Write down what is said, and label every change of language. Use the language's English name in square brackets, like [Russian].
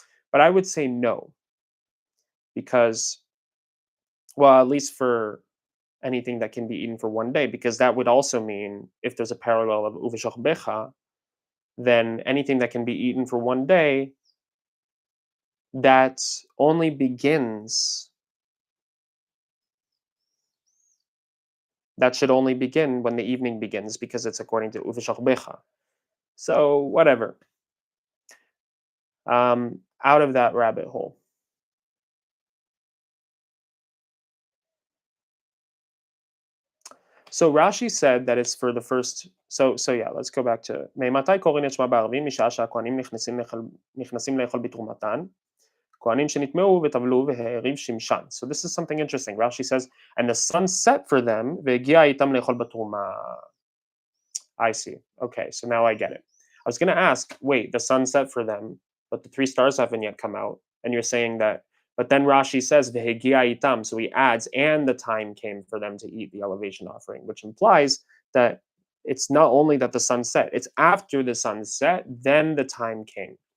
[English] But I would say no, because, well, at least for anything that can be eaten for one day, because that would also mean if there's a parallel of uveshokbecha, then anything that can be eaten for one day, that only begins that should only begin when the evening begins, because it's according to uveshokbecha. So whatever. Out of that rabbit hole. So Rashi said that it's for the first. So yeah, let's go back to [Hebrew] מאימתי קוראים את שמע בערבים משעה שהכהנים נכנסים לאכול בתרומתן, כהנים שנטמעו וטבלו והעריב שמשן. [English] So this is something interesting. Rashi says, and the sun set for them [Hebrew] והגיע איתם לאכול בתרומה. [English] I see. Okay, so now I get it. I was going to ask, wait, the sun set for them, but the three stars haven't yet come out, and you're saying that. But then Rashi says "Vehegia itam," so he adds, and the time came for them to eat the elevation offering, which implies that it's not only that the sun set; it's after the sun set, then the time came.